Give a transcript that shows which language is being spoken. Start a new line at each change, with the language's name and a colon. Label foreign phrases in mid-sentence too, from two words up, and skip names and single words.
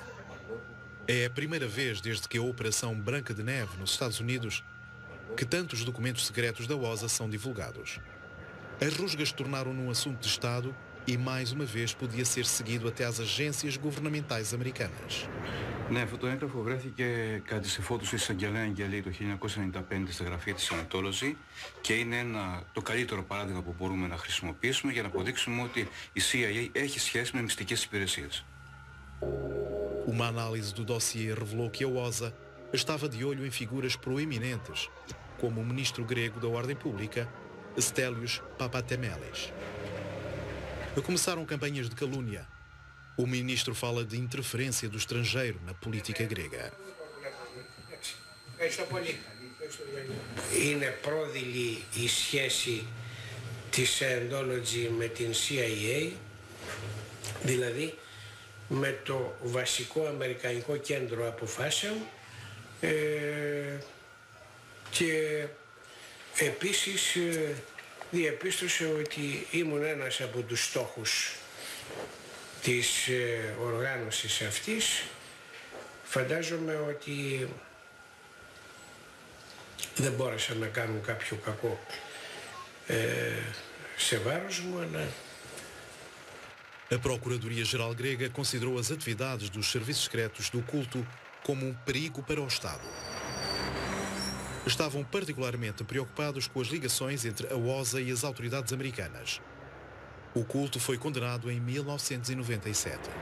Portuguese: É a primeira vez desde que a Operação Branca de Neve nos Estados Unidos que tantos documentos secretos da OSA são divulgados. As rusgas tornaram-no um assunto de Estado e mais uma vez podia ser seguido até às agências governamentais americanas.
Greek: Ναι, αυτό το έγγραφο βρέθηκε κατά τη εφόδου εισαγγελέα Αγγελή το 1995 στα γραφεία της Scientology και είναι το καλύτερο παράδειγμα που μπορούμε να χρησιμοποιήσουμε για να αποδείξουμε ότι η CIA έχει σχέση με μυστικές υπηρεσίες.
Portuguese: Uma análise do dossiê revelou que a OSA estava de olho em figuras proeminentes, como o ministro grego da Ordem Pública, Stelios Papatemeles. Começaram campanhas de calúnia. O ministro fala de interferência do estrangeiro na política grega.
Greek: Είναι πρόδειλη η σχέση της Scientology με την CIA, δηλαδή με το βασικό αμερικανικό κέντρο αποφάσεων και επίσης διαπίστωσε ότι ήμουν ένας από τους στόχους της οργάνωσης αυτής. Φαντάζομαι ότι δεν μπόρεσαν να κάνουν κάποιο κακό σε βάρος μου, αλλά...
Portuguese: A Procuradoria-Geral grega considerou as atividades dos serviços secretos do culto como um perigo para o Estado. Estavam particularmente preocupados com as ligações entre a OSA e as autoridades americanas. O culto foi condenado em 1997.